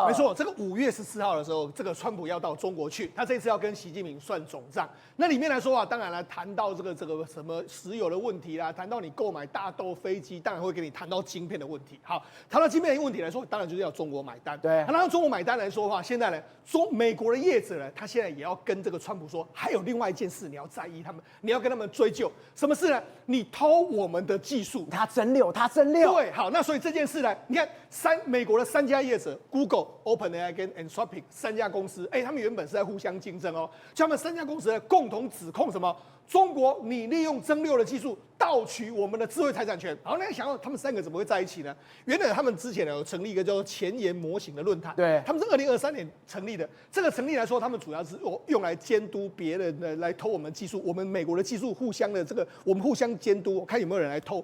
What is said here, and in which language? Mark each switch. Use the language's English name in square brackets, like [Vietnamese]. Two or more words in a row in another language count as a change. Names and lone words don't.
[Chinese] 沒錯，這個5月14號的時候，這個川普要到中國去，他這次要跟習近平算總賬。那裡面來說啊，當然了，談到這個什麼石油的問題啦，談到你購買大豆飛機，當然會跟你談到晶片的問題。好，談到晶片的問題來說，當然就是要中國買單。對，那讓中國買單來說的話，現在呢，美國的業者呢，他現在也要跟這個川普說，還有另外一件事你要在意他們，你要跟他們追究什麼事呢？你偷我們的技術，他真六，他真六。对，好，那所以這件事呢，你看美國的3家業者 ，Google、OpenAI 跟 Anthropic 3家公司，他們原本是在互相競爭哦，就他們3家公司呢共同指控什麼？中國你利用真六的技術盜取我們的智慧財產權。然後那想到他們3個怎麼會在一起呢？原來他們之前呢有成立一個叫做前沿模型的論壇，對，他們是2023年成立的。這個成立來說，他們主要是用來監督別人的來偷我們技術，我們美國的技術互相的這個我們互相監督，看有沒有人來偷。